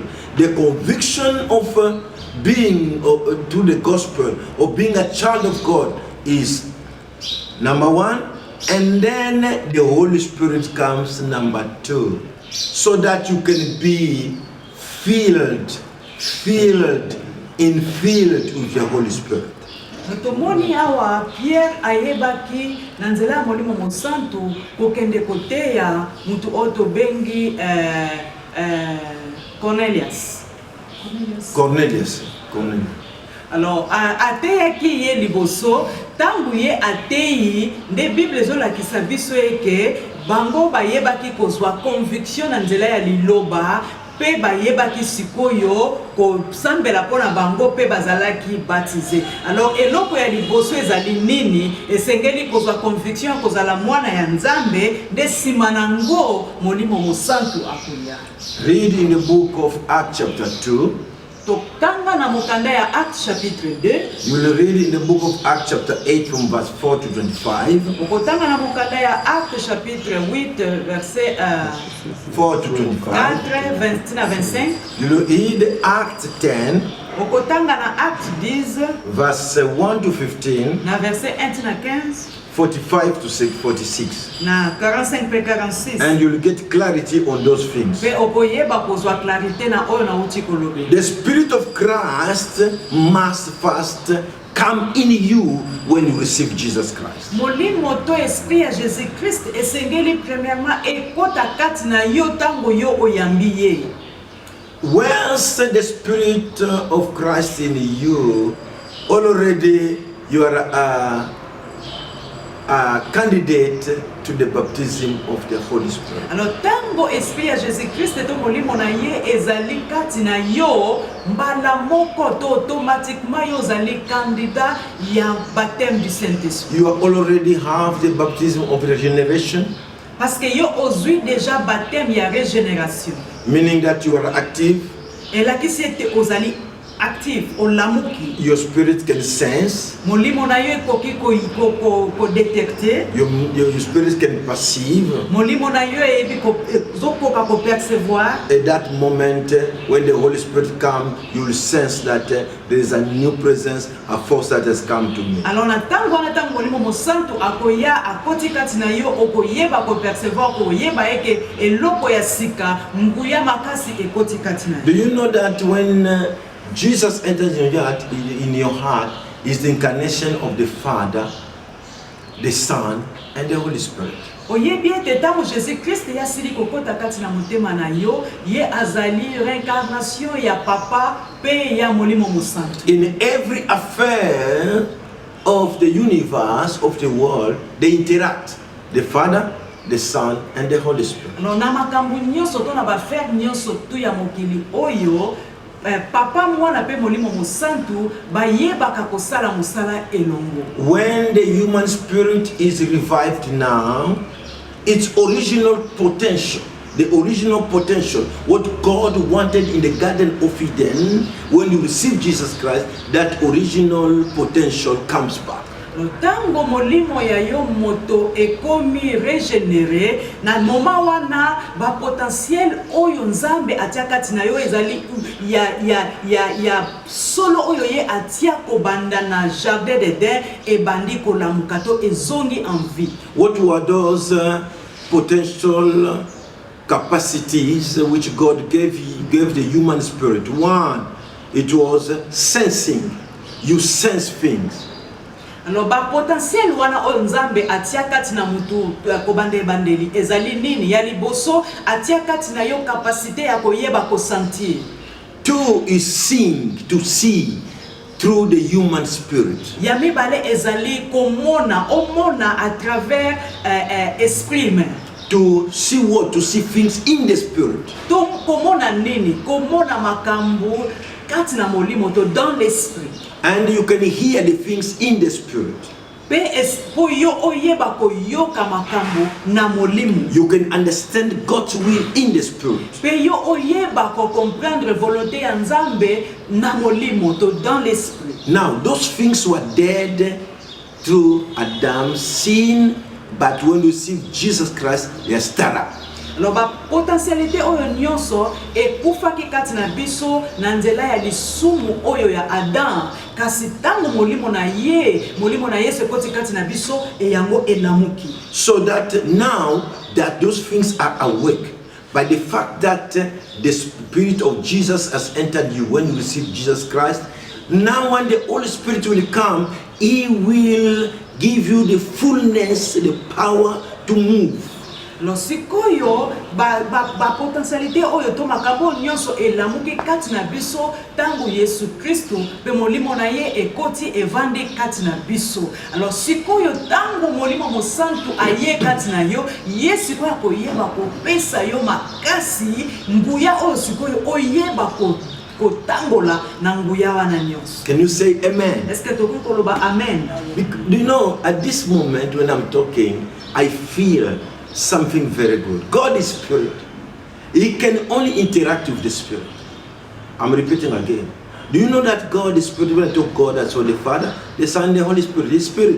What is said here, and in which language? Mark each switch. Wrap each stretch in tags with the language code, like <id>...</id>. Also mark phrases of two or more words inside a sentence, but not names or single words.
<en>The conviction of being to the gospel, or being a child of God, is number one, and then the Holy Spirit comes number two, so that you can be filled with the Holy Spirit.</en> <ln>Tomoni awa Pierre ayebaki na nzela ya Molimo Mosantu kokende koteya mutu oto bengi Cornelius. Alors ateyaki ye liboso tangu ye ateyi nde Bible ezolakisa biso eke bango bayebaki kozwa conviction na nzela ya liloba pe bayebaki sikoyo kosambela mpona bango pe bazalaki baptisé. Alors eloko ya liboso ezali nini esengeli kozwa conviction kozala mwana ya Nzambe nde nsima nango Molimo Mosantu akoya.</ln> <en>Read in the book of Acts chapter 2.</en> <ln>Tokanga na mokanda ya Acts chapitre 2.</ln> <en>You will read in the book of Acts chapter 8 from verse 4 to 25.</en> <ln>Okotanga na mokanda ya Acts chapitre 8 verset</ln> <en>4 to 25.</en> <ln>4 20 na 25.</ln> <en>You will read Acts 10.</en> <ln>Okotanga na Acts 10</ln> <en>verse 1 to 15.</en> <ln>na verset 1 na 15.</ln> <en>45 to 46.</en> <ln>Na 45 pe 46.</ln> <en>And you'll get clarity on those things.</en> <ln>Pe okoyeba kozwa clarité na oyo na uti kolobe.</ln> <en>The Spirit of Christ must first come in you when you receive Jesus Christ.</en> <ln>Molimo to esprit ya Jésus Christ esengeli premièrement ekota kati na yo tango yo oyambi ye.</ln> <en>Once the Spirit of Christ in you, already you are a candidate to the baptism of the Holy Spirit.</en> <ln>Alors tango esprit ya Jésus Christ to molimo na ye ezali kati na yo mbala moko to automatiquement yo zali candidat ya</ln> <fr>baptême du Saint-Esprit.</fr> <en>You already have the baptism of regeneration.</en> <fr>Parce que</fr> <ln>yo ozui</ln> <fr>déjà baptême</fr> <ln>ya régénération.</ln> <en>Meaning that you are active.</en> <fr>Et là qui c'était</fr> <ln>ozali active olamuki.</ln> <en>Your spirit can sense.</en> <ln>Molimo na yo ekoki ko détecter.</ln> <en>Your spirit can perceive.</en> <ln>Molimo na yo ebi ko zokoka ko percevoir.</ln> <en>At that moment when the Holy Spirit comes, you will sense that there is a new presence, a force that has come to me.</en> <ln>Alors na tango na tango Molimo Mosantu akoya akoti kati na yo okoyeba ko percevoir ko yeba eke eloko ya sika nguya makasi ekoti kati na yo.</ln> <en>Do you know that when Jesus enters in your heart is the incarnation of the Father, the Son, and the Holy Spirit.</en> <ln>Oyebi ete tango Jésus Christ ya sili kokota kati na motema na yo ye azali réincarnation ya papa pe ya Molimo Mosantu.</ln> <en>In every affair of the universe, of the world, they interact. The Father, the Son, and the Holy Spirit.</en> <ln>Alors na makambu nyonso to na ba faire nyonso tu ya mokili oyo papa mwana pe Molimo Mosantu bayebaka kosala musala elongo.</ln> <en>When the human spirit is revived now, its original potential, what God wanted in the Garden of Eden, when you receive Jesus Christ, that original potential comes back.</en> <ln>Tango molimo ya yo moto ekomi régénéré na moma wana ba potentiel oyo Nzambe atia kati na yo ezali ya solo oyo ye atia ko banda na jardin d'Eden e bandi ko lamuka to ezongi</ln> <fr>en vie.</fr> <en>What were those potential capacities which God gave the human spirit? One, it was sensing. You sense things.</en> <ln>Alors ba potentiel wana oyo Nzambe atia kati na mutu ko bande bandeli ezali nini ya liboso atia kati na yo capacité ya koyeba ko sentir.</ln> <en>Two is seeing, to see through the human spirit.</en> <ln>Ya mibale ezali komona omona</ln> <fr>à travers esprit humain.</fr> <en>To see what? To see things in the spirit.</en> <ln>To komona nini? Komona makambu kati na molimo to</ln> <fr>dans l'esprit.</fr> <en>And you can hear the things in the spirit. You can understand God's will in the spirit. Now, those things were dead through Adam's sin, but when you see Jesus Christ, they are stirred up.</en> <ln>Alors ba potentialité oyo nyonso ekufaki kati na biso na nzela ya lisumu oyo ya Adam, kasi tango molimo na Yesu ekoti kati na biso yango elamuki.</ln> <en>So that now that those things are awake, by the fact that the Spirit of Jesus has entered you when you receive Jesus Christ, now when the Holy Spirit will come, He will give you the fullness, the power to move.</en> <ln>Lo sikoyo ba potentialité oyo to makambo nyonso elamuki kati na biso tangu Yesu Kristo pe molimo na ye ekoti evandi kati na biso. Alors sikoyo tangu molimo mosantu aye kati na yo, Yesu ko akoyeba kopesa yo makasi nguya oyo sikoyo oyeba kotambola na nguya wana nyonso.</ln> <en>Can you say amen?</en> <fr>Est-ce que</fr> <ln>tokoki koloba amen?</ln> <en>Do you know, at this moment when I'm talking, I feel something very good. God is spirit. He can only interact with the spirit. I'm repeating again. Do you know that God is spirit? When I talk God, that's what the Father, the Son, the Holy Spirit, the Spirit.</en>